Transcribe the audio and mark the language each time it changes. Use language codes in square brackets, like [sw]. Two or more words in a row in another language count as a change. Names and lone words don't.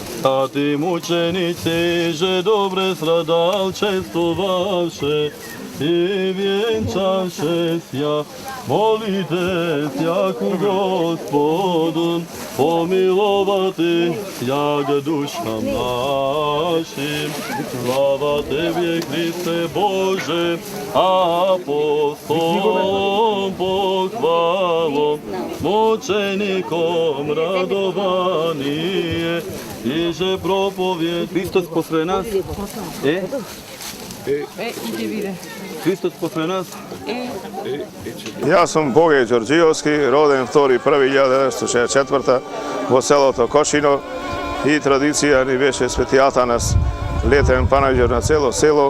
[cu] А Ты, мученицы же добре страдалчествовавше и венчавшеся, молите яку Господу, помиловати як душам нашим. Слава Тебе, Христе Боже, апостолом похвалом, мучеником радование, и же проповед. Христос посре нас. Христос посре нас. [mk] Јас сум Боге Ѓорѓиовски, роден 2.1.1964 во селото Кошино и традиција ни беше Свети Атанас, летен панаѓер на цело село.